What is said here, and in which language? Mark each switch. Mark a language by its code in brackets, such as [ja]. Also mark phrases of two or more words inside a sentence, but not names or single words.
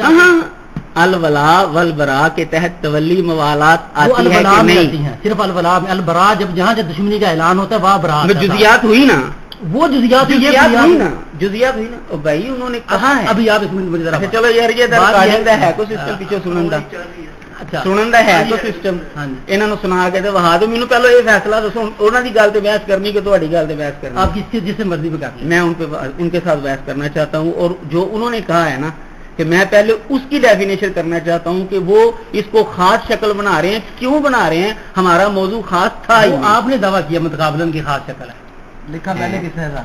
[ur] الولا والبرا کے تحت تولی موالات آتی ہے کہ نہیں؟ صرف الولا البرا جہاں جب دشمنی کا اعلان ہوتا ہے وہاں برا جزیات ہوئی نا، وہ جزیات ہوئی نا بھائی انہوں نے کہا ہے. ابھی آپ اس منٹ ذرا چلو یار یہ ہے کوئی سسٹم پیچھے [pa] سنن دا سنن دا ہے کوئی سسٹم انہاں نوں سنا کے تے وہا دو. مینوں پہلو یہ فیصلہ دسو انہاں دی گل تے بحث کرنی کہ تہاڈی گل تے بحث کرنی؟ [ur] آپ جس سے مرضی پہ کریں. میں ان کے ساتھ بحث کرنا چاہتا ہوں. اور جو انہوں نے کہا ہے نا کہ میں پہلے اس کی ڈیفینیشن کرنا چاہتا ہوں کہ وہ اس کو خاص شکل بنا رہے ہیں. کیوں بنا رہے ہیں؟ ہمارا موضوع خاص تھا. آپ نے دعویٰ کیا متقابلاً کی خاص شکل ہے. لکھا پہلے کس نے تھا؟